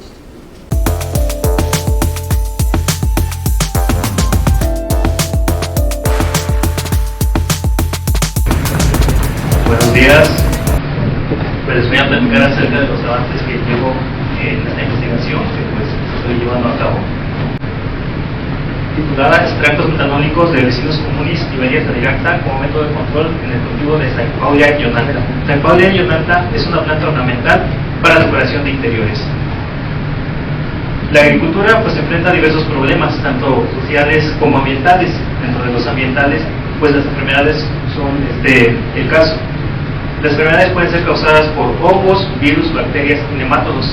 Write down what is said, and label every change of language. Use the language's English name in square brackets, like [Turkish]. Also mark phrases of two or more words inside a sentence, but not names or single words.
[Spanish] Buenos días, pues les voy a platicar acerca de los avances que llevo en esta investigación que pues estoy llevando a cabo. Titulada Extractos metanólicos de Vecinos Comunis y Varias Adiracta como método de control en el cultivo de Saipaulia ionata. Saipaulia ionata es una planta ornamental para decoración de interiores. La agricultura pues enfrenta diversos problemas, tanto sociales como ambientales. Dentro de los ambientales, pues las enfermedades son el caso. Las enfermedades pueden ser causadas por hongos, virus, bacterias y nemátodos.